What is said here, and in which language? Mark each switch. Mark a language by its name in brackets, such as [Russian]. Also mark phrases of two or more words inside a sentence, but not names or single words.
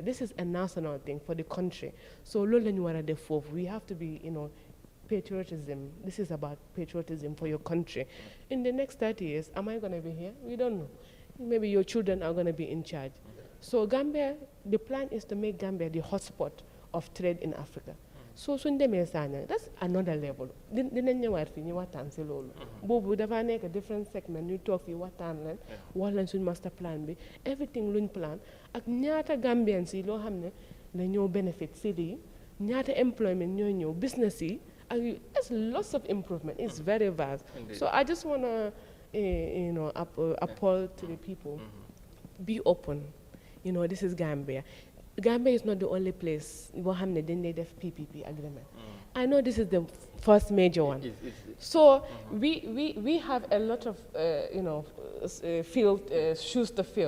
[English] This is a national thing for the country. So we have to be, you know, patriotism. This is about patriotism for your country. In the next 30 years, am I going to be here? We don't know. Maybe your children are going to be in charge. So Gambia, the plan is to make Gambia the hotspot of trade in Africa. So that's another level. [Wolof] Dinañ ñëwaat fii ñu waxtaan si loolu. Boobu dafa nekk [English] different segment [Wolof] ñu toog fii waxtaan leen wax leen suñ [English] master plan [Wolof] bi everything luñ plan ak ñaata Gambians yi loo xam ne la ñoo benefit si lii ñaata employment ñoo ñëw business yi ak [English] there's lots of improvement. It's very vast. Indeed. So I just want to you know appeal to the people. Be open. You know, this is Gambia. Gambia is not the only place where they have PPP agreement. I know this is the first major one. So we have a lot of you know shoes to fill.